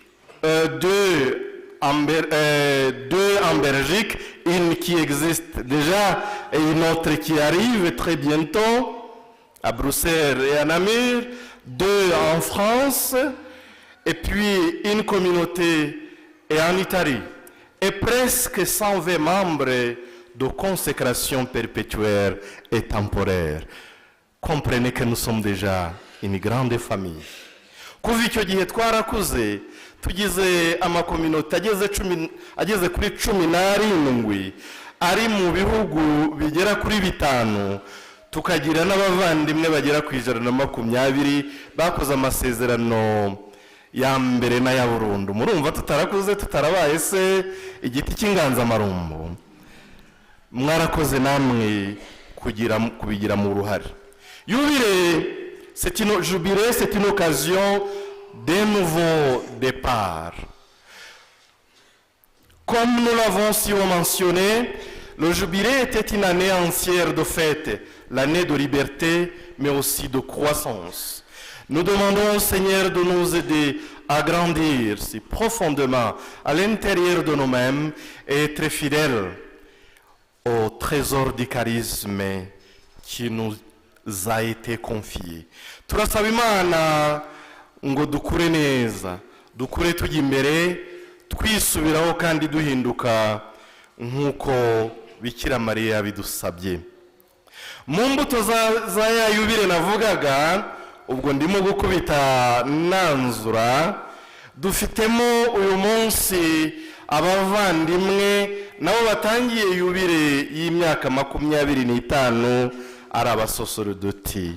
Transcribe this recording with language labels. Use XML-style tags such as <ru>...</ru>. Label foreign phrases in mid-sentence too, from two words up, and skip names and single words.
<fr>2 en Belgique, une qui existe déjà et une autre qui arrive très bientôt à Bruxelles et à Namur, 2 en France, et puis une communauté en Italie, et presque 120 membres de consécration perpétuelle et temporaire. Comprenez que nous sommes déjà une grande famille.</fr> <rw>Kuva icyo gihe twarakuze tugize amakominote ageze kuri 17 ari mu bihugu bigera kuri 5, tukagira n'abavandimwe bagera ku 120 bakoze amasezerano ya mbere na ya burundu. Murumva tutarakuze, tutarabaye se igiti cy'inganzamarumbo. Mwarakoze namwe kubigira mu ruhare.</rw> <fr>Jubilé, c'est une occasion d'un nouveau départ. Comme nous l'avons si mentionné, le jubilé était une année entière de fête, l'année de liberté, mais aussi de croissance. Nous demandons au Seigneur de nous aider à grandir si profondément à l'intérieur de nous-mêmes et être fidèles au trésor du charisme qui nous a été confié.</fr> <rw>Turasaba Imana ngo dukure neza, dukure tujya imbere, twisubiraho kandi duhinduka nk'uko Bikira Mariya bidusabye. Mu mbuto za ya yubile navugaga, ubwo ndimo gukubita nanzura, dufitemo uyu munsi abavandimwe nabo batangiye yubile y'imyaka 25 ari abasosorodoti.</rw>